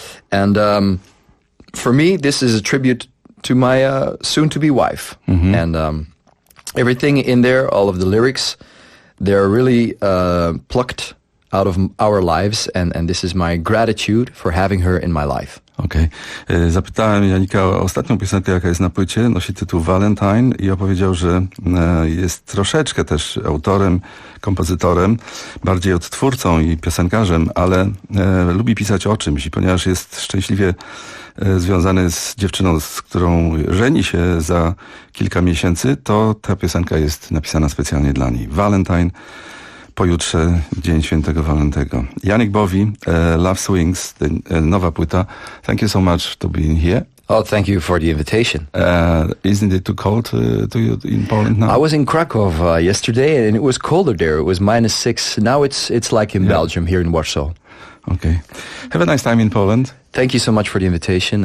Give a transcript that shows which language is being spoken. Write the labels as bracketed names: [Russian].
[English] And for me, this is a tribute to my soon-to-be wife. Mm-hmm. And everything in there, all of the lyrics, they're really plucked out of our lives. And this is my gratitude for having her in my life. Okej. Okay. [Polish] Zapytałem Janika o ostatnią piosenkę, jaka jest na płycie. Nosi tytuł Valentine i opowiedział, że jest troszeczkę też autorem, kompozytorem, bardziej odtwórcą i piosenkarzem, ale lubi pisać o czymś. I ponieważ jest szczęśliwie związany z dziewczyną, z którą żeni się za kilka miesięcy, to ta piosenka jest napisana specjalnie dla niej. Valentine. Pojutrze Dzień Świętego Walentego. Janik Bowie, Love Swings, nowa płyta. [English] Thank you so much to be here. Oh, thank you for the invitation. Isn't it too cold to you in Poland now? I was in Krakow yesterday and it was colder there. It was -6. Now it's like in Belgium here in Warsaw. Okay. Have a nice time in Poland. Thank you so much for the invitation.